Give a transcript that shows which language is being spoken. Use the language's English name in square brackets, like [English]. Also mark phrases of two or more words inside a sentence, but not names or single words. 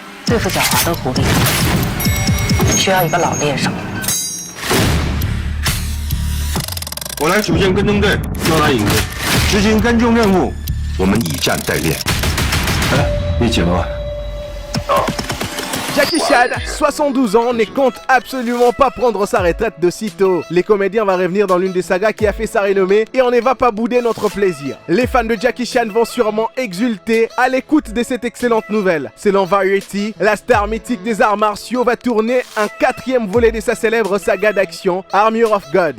[Chinese] 对付狡猾的狐狸，需要一个老猎手。我来组建跟踪队，交代引荐，执行跟踪任务。我们以战代练。哎，你姐吗？ [French] Jackie Chan, 72 ans, ne compte absolument pas prendre sa retraite de sitôt. Les comédiens vont revenir dans l'une des sagas qui a fait sa renommée et on ne va pas bouder notre plaisir. Les fans de Jackie Chan vont sûrement exulter à l'écoute de cette excellente nouvelle. Selon Variety, la star mythique des arts martiaux va tourner un 4e volet de sa célèbre saga d'action, Armor of God.